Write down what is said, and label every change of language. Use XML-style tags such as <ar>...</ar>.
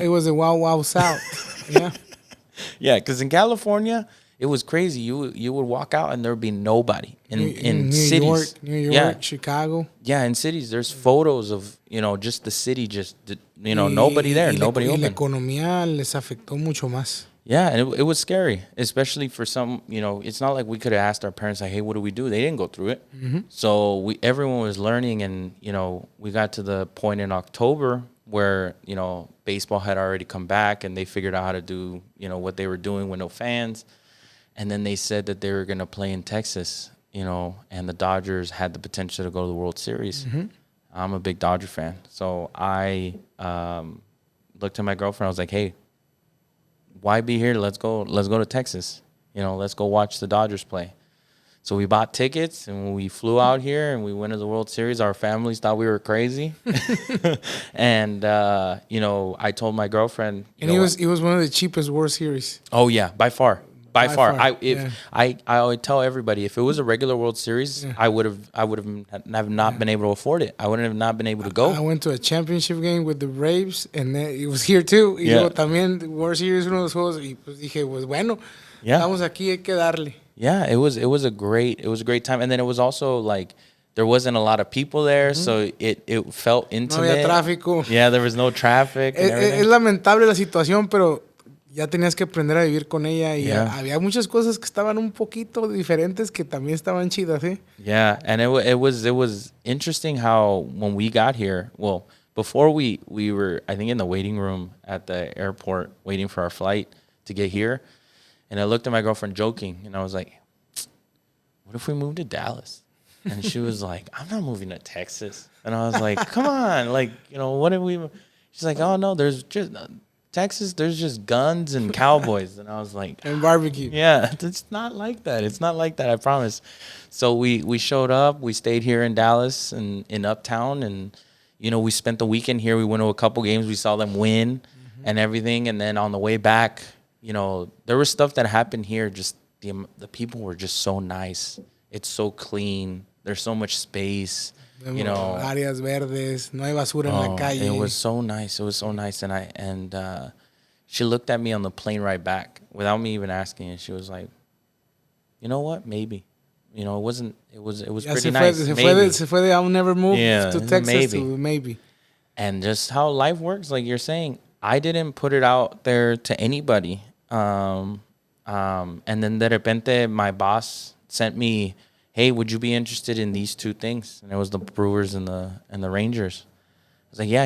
<en>It was a wow south. Yeah. Yeah, because in California, it was crazy. You would walk out and there would be nobody in cities. New York, Chicago. Yeah, in cities, there's photos of, just the city, nobody there, nobody open.</en> <es>Y la economía les afectó mucho más.</es> <en>Yeah, and it was scary, especially for some, it's not like we could have asked our parents, like, hey, what do we do? They didn't go through it. Mm-hmm. So everyone was learning, and, we got to the point in October where, baseball had already come back and they figured out how to do, what they were doing with no fans. And then they said that they were going to play in Texas, and the Dodgers had the potential to go to the World Series. Mm-hmm. I'm a big Dodger fan. So I looked at my girlfriend. I was like, hey, why be here? Let's go to Texas. Let's go watch the Dodgers play. So we bought tickets and we flew out here and we went to the World Series. Our families thought we were crazy. And, I told my girlfriend. And it was one of the cheapest World Series. Oh, yeah, by far. By far. I would tell everybody, if it was a regular World Series, yeah. I would have not been able to afford it. I wouldn't have not been able to go. I went to a championship game with the Braves, and it was here too.</en> <es>Y luego también World Series, uno de los juegos, y pues dije, pues bueno, estamos aquí, hay que darle.</es> <en>Yeah, it was a great time, and then it was also like there wasn't a lot of people there, mm-hmm. so it felt intimate.</en> <es>No había tráfico.</es> <en>Yeah, there was no traffic.</en> <es>Es lamentable la situación, pero ya tenías que aprender a vivir con ella y había muchas cosas que estaban un poquito diferentes que también estaban chidas, ¿eh?</es> <en>Yeah, and it was interesting how when we got here, well, before we were, I think, in the waiting room at the airport waiting for our flight to get here, and I looked at my girlfriend joking, and I was like, what if we moved to Dallas? And she was like, I'm not moving to Texas. And I was like, come on, like, what if we... She's like, oh, no, there's just... Texas, there's just guns and cowboys. And I was like... And barbecue. Yeah, it's not like that. It's not like that, I promise. So we showed up. We stayed here in Dallas and in Uptown. And, we spent the weekend here. We went to a couple games. We saw them win and everything. And then on the way back, there was stuff that happened here. Just the people were just so nice. It's so clean. There's so much space.</en> <es>Áreas verdes, no hay basura en la calle.</es> <en>It was so nice. It was so nice. And she looked at me on the plane right back without me even asking. And she was like, you know what? Maybe. It was pretty nice.</en> <es>Se fue de</es> <en>I'll never move to Texas to maybe. And just how life works, like you're saying, I didn't put it out there to anybody. And then</en> <es>de repente,</es> <en>my boss sent me, hey, would you be interested in these two things? And it was the Brewers and the Rangers. I was like, yeah.</en>